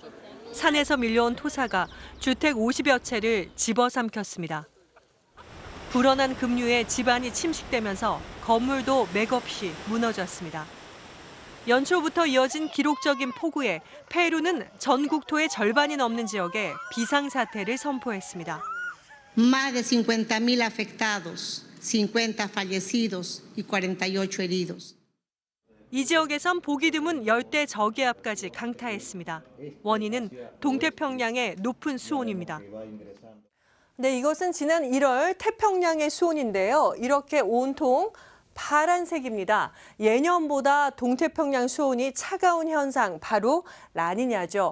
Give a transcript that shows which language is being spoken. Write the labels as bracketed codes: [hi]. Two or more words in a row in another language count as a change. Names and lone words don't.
[ko] 산에서 밀려온 토사가 주택 50여 채를 집어삼켰습니다. 불어난 급류에 집안이 침식되면서 건물도 맥없이 무너졌습니다. 연초부터 이어진 기록적인 폭우에 페루는 전국토의 절반이 넘는 지역에 비상사태를 선포했습니다. [es] Más de 50.000 afectados, 50 fallecidos y 48 heridos. [ko] 이 지역에선 보기 드문 열대 저기압까지 강타했습니다. 원인은 동태평양의 높은 수온입니다. 네, 이것은 지난 1월 태평양의 수온인데요. 이렇게 온통 파란색입니다. 예년보다 동태평양 수온이 차가운 현상, 바로 라니냐죠.